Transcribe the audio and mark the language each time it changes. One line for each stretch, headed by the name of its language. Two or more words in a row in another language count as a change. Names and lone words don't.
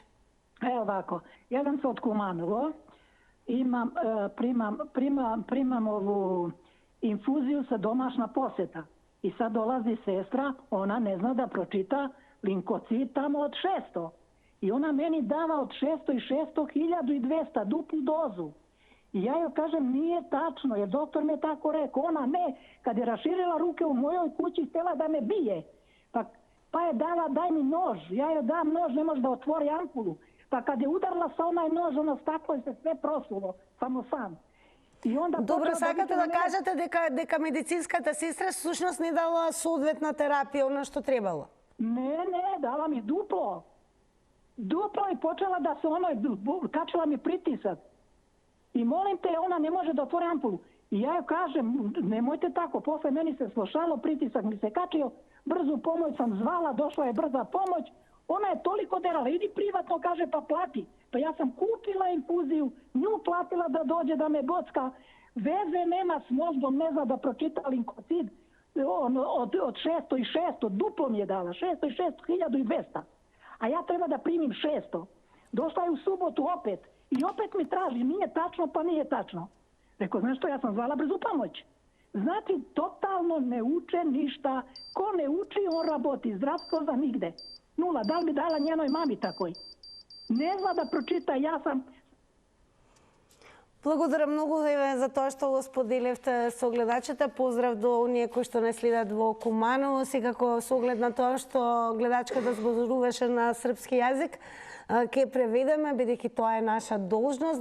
Serbian: Ево вако, јадам се од Куманово, примам ову инфузију со домашна посета. И сад долази сестра, она не зна да прочита линкоцит тамо од 600. И она мени дава од 600 и 1200 дуплу дозу. И ја ја кажем, nije тачно, jer доктор ме тако рекao. Она не, kad je raširila ruke u mojoj kući, htjela da me bije. Pa je dala, daj mi nož. Ja joj dam nož, ne može da otvori ampulu. Pa kad je udarila sa onaj nož, ono staklo je se sve prosulo, samo sam. И онда
Macedonian: добро, сакате да кажете дека медицинската сестра всушност не дала соодветна терапија, она што требало?
Serbian: Не, дала ми дупло. Дупло и почела да се качила ми притисак. И молим те, она не може да отвори ампулу. И ја ја кажем, немојте тако, после мени се слушало, притисак ми се качио, брзу помоć сам звала, дошла е брза помоć, ona je toliko derala, idi privatno, kaže, pa plati. Pa ja sam kupila infuziju, nju platila da dođe da me bocka, veze nema s mozgom, ne zna da pročita linkocid, od 600 i 600, duplo mi je dala, 600 i 600, 1200. A ja treba da primim 600. Došla je u subotu opet i opet mi traži, nije tačno, pa nije tačno. Rekao, znaš što, ja sam zvala brzu pomoć. Znači, totalno ne uče ništa. Ko ne uči, on raboti. Zdravstvo za nigde. Nula, da li bi dala njenoj mami takoj? Не зна да прочита,
Macedonian: јас сам. Благодарам многу за тоа што го споделивте со гледачите. Поздрав до оние кои што не следат во Куманово. Секако со оглед на тоа што гледачката зборуваше на српски јазик, ќе преведеме, бидејќи тоа е наша должност,